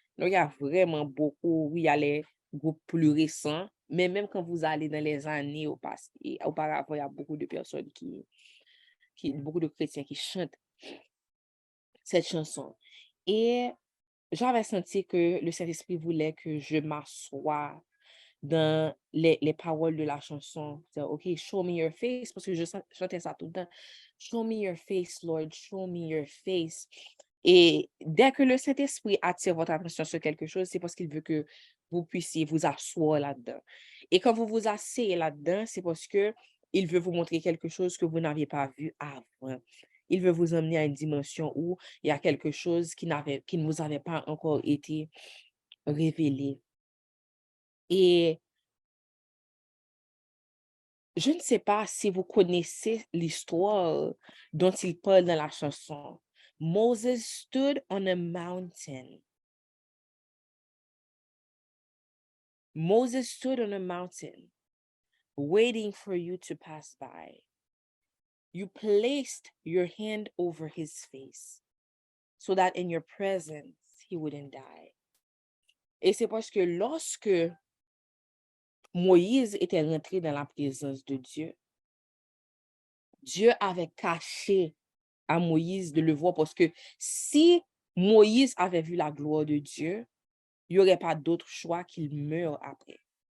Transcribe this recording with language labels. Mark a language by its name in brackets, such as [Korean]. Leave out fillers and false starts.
[French] Donc, il y a vraiment beaucoup. Oui, il y a les groupes plus récents, mais même quand vous allez dans les années auparavant, il y a beaucoup de personnes beaucoup de chrétiens qui chantent cette chanson. Et j'avais senti que le Saint-Esprit voulait que je m'assoie dans les paroles de la chanson. C'est, OK, [English] show me your face, [French] parce que chantais ça tout le temps. [English] Show me your face, Lord, show me your face. [French] Et dès que le Saint-Esprit attire votre attention sur quelque chose, c'est parce qu'il veut que vous puissiez vous asseoir là-dedans. Et quand vous vous asseyez là-dedans, c'est parce que il veut vous montrer quelque chose que vous n'aviez pas vu avant. Il veut vous emmener à une dimension où il y a quelque chose qui ne vous avait pas encore été révélé. Et je ne sais pas si vous connaissez l'histoire dont il parle dans la chanson. [English] Moses stood on a mountain. Moses stood on a mountain, waiting for you to pass by. You placed your hand over his face, so that in your presence, he wouldn't die. [French] Et c'est parce que lorsque Moïse était rentré dans la présence de Dieu, Dieu avait caché à Moïse de le voir, parce que si Moïse avait vu la gloire de Dieu, il n'y aurait pas d'autre choix qu'il meure après.